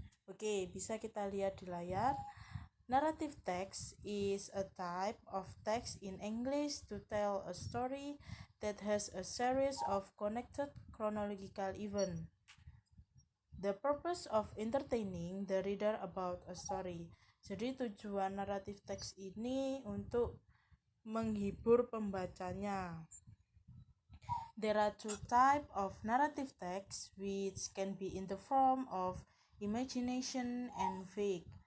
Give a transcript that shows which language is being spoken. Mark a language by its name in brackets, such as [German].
[Indonesian] Oke, bisa kita lihat di layar. [English] Narrative text is a type of text in English to tell a story that has a series of connected chronological events. The purpose of entertaining the reader about a story. [Indonesian] Jadi tujuan narrative text ini untuk menghibur pembacanya. [English] There are two types of narrative text which can be in the form of imagination and fake.